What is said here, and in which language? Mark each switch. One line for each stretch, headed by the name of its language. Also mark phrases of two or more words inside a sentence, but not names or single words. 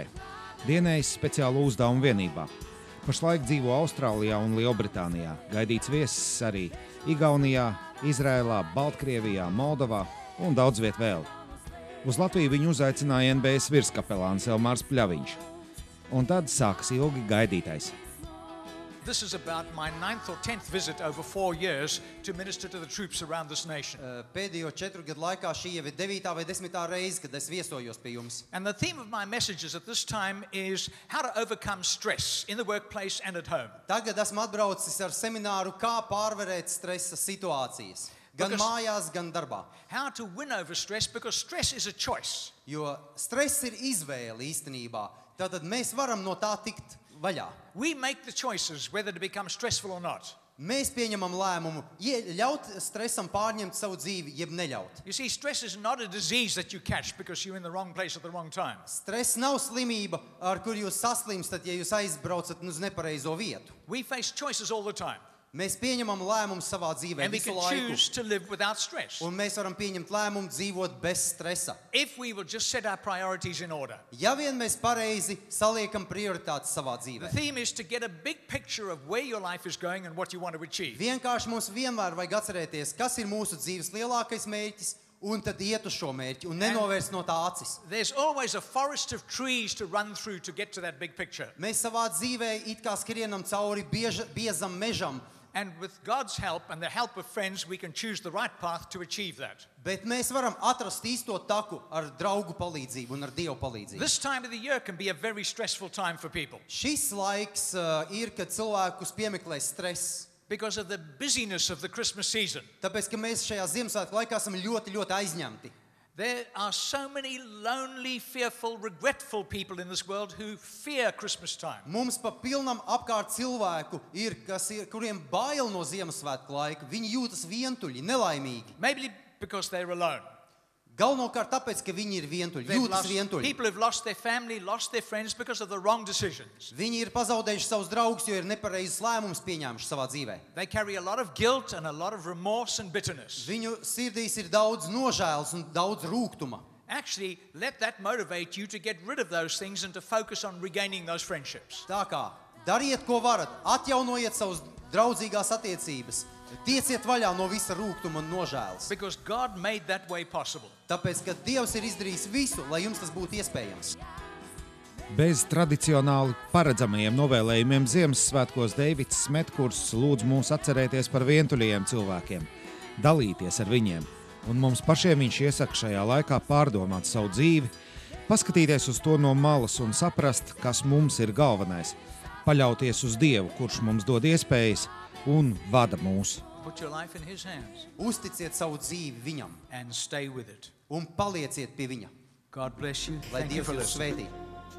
Latvian: Dienējis speciālu uzdevumu vienībā. Pašlaik dzīvo Austrālijā un Lielbritānijā. Gaidīts viesis arī Igaunijā, Izrēlā, Baltkrievijā, Moldovā un daudz viet vēl. Uz Latviju viņu uzaicināja NBS virskapelāns Elmārs Pļaviņš. Un tad sākas ilgi gaidītais.
English: This is about my 9th or 10th visit over 4 years to minister to the troops around this nation.
Latvian: Pēdējo 4 gadu laikā šī jau ir 9. vai 10. reize, kad es viesojos pie jums.
English: And the theme of my messages at this time is how to overcome stress in the workplace and at home.
Latvian: Tagad esmu atbraucis ar semināru, kā pārvarēt stresa situācijas. Gan mājās, gan darbā.
English: How to win over stress, because stress is a choice.
Latvian: Jo stress ir izvēle īstenībā. Tātad mēs varam no tā tikt vaļā.
English: We make the choices whether to become stressful or not.
Latvian: Mēs pieņemam lēmumu, ļaut stresam pārņemt savu dzīvi, jeb neļaut.
English: You see, stress is not a disease that you catch because you're in the wrong place at the wrong time.
Latvian: Stress nav slimība, ar kur jūs saslimstat, ja jūs aizbraucat uz nepareizo vietu.
English: We face choices all the time.
Latvian: Mēs pieņemam lēmumu savā dzīvē visu laiku. Un mēs varam pieņemt lēmumu dzīvot bez stresa. Ja vien mēs pareizi saliekam prioritātes savā dzīvē. Vienkārši mums vienmēr vajag atcerēties, kas ir mūsu dzīves lielākais mērķis, un tad iet uz šo mērķi un nenovērst no tā acis. Mēs savā dzīvē it kā skrienam cauri biezam mežam.
English: And with God's help and the help of friends, we can choose the right path to achieve that.
Latvian: Bet mēs varam atrast īsto taku ar draugu palīdzību un ar Dievu palīdzību.
English: This time of the year can be a very stressful time for people.
Latvian: Šis laiks ir, kad cilvēkus piemeklē stress.
English: Because of the busyness of the Christmas season.
Latvian: Tāpēc, ka mēs šajā Ziemassvētku laikā esam ļoti aizņemti.
English: There are so many lonely, fearful, regretful people in this world who fear Christmas time.
Latvian: Mums pa pilnam apkārt cilvēku ir, kuriem bail no Ziemassvētku laika. Viņi jūtas vientuļi, nelaimīgi.
English: Maybe because they're alone.
Latvian: Galvenokārt tāpēc, ka viņi ir vientuļi, jūtas vientuļi.
English: People have lost their family, lost their friends because of the wrong decisions.
Latvian: Viņi ir pazaudējuši savus draugus, jo ir nepareizes lēmumus pieņēmuši savā dzīvē.
English: They carry a lot of guilt and a lot of remorse and bitterness.
Latvian: Viņu sirdīs ir daudz nožēlas un daudz rūgtuma.
English: Actually, let that motivate you to get rid of those things and to focus on regaining those friendships.
Latvian: Tā kā, dariet, ko varat, atjaunojiet savus draudzīgās attiecības. Tieciet vaļā no visa rūgtuma un nožēlas.
English: Because God made that way possible.
Latvian: Tāpēc, ka Dievs ir izdarījis visu, lai jums tas būtu iespējams. Bez tradicionāli paredzamajiem novēlējumiem Ziemassvētkos Deivids Smetkurs lūdz mūs atcerēties par vientuļajiem cilvēkiem, dalīties ar viņiem, un mums pašiem viņš iesaka šajā laikā pārdomāt savu dzīvi, paskatīties uz to no malas un saprast, kas mums ir galvenais, paļauties uz Dievu, kurš mums dod iespējas un vada mūs.
English: Put your life in his hands.
Latvian: Uzticiet savu dzīvi viņam
English: and stay with it.
Latvian: Un palieciet pie viņa.
English: God bless you.
Latvian: Lai
English: Thank you
Latvian: Dievs
English: for
Latvian: jūs
English: listening.
Latvian: svētī.